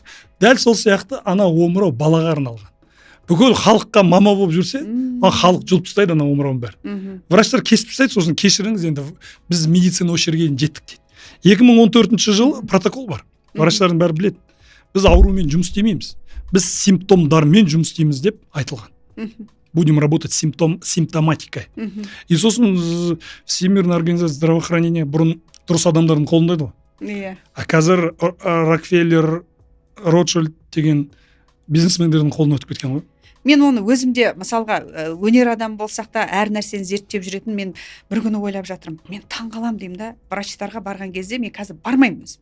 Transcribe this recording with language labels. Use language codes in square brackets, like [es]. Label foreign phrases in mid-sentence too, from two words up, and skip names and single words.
[kk] Дәл сол сияқты омырау балаға арналған. Бүкіл халыққа мама болып жүрсе, халық жұлып тастайды омырауын бәрі. Врачтар кесіп тастайды, сосын кешіріңіз, енді біз медицина осы жерге жеттік дейді. 2014 жылы протокол бар. Врачтардың бәрі біледі. Біз аурумен жұмыс істемейміз. Біз симптомдармен жұмыс істейміз деп айтылған. [ru] Будем работать симптоматикой. [kk] И сосын Всемирная организация здравоохранения бұрын дұрыс адамдардың қолындайды ғой. А қазір Рокфеллер, Ротшильд деген бизнесмендердің қолына өтіп кеткен ғой. Мен оны өзімде, мысалға, өнер адам болсақ та, әр нәрсені зерттеп жүретін, мен бір күні ойлап жатырмын. Мен таңғалам деймін да, врачтарға барған кезде мен қазір бармаймын өзім.